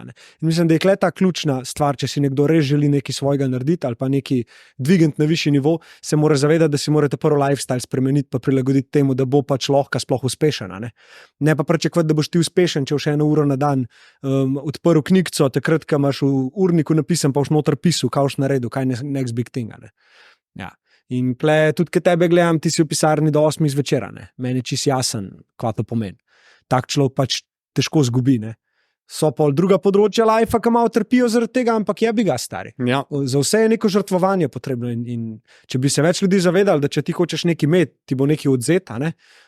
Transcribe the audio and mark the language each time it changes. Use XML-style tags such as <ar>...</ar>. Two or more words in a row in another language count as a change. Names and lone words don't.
<sl>In mislim, da je ta ključna stvar, če si nekdo res želi nekaj svojega narediti ali pa nekaj dvigant na višji nivo, se mora zavedati, da si morate prvo lifestyle spremeniti, pa prilagoditi temu, da bo pač lahko sploh uspešen. Ne pa pričakovati, da boš ti uspešen, če boš 1 uro na dan odprl knjigico, takrat, ko imaš v urniku napisan, pa boš noter pisal, kaj boš naredil, kaj je</sl> <en>next big thing.</en> <sl>Ja. In tle, tudi kad tebe gledam, ti si v pisarni do 8 zvečera, ne? Meni je čisto jasen, kva to pomeni. Tak človek pač težko zgubi, ne? So pa druga področja lajfa, ki malo trpijo zaradi tega, ampak je bi ga stari. Ja. Za vse je neko žrtvovanje potrebno in če bi se več ljudi zavedali, da če ti hočeš nekaj imeti, ti bo nekaj odzeta, ne?</sl>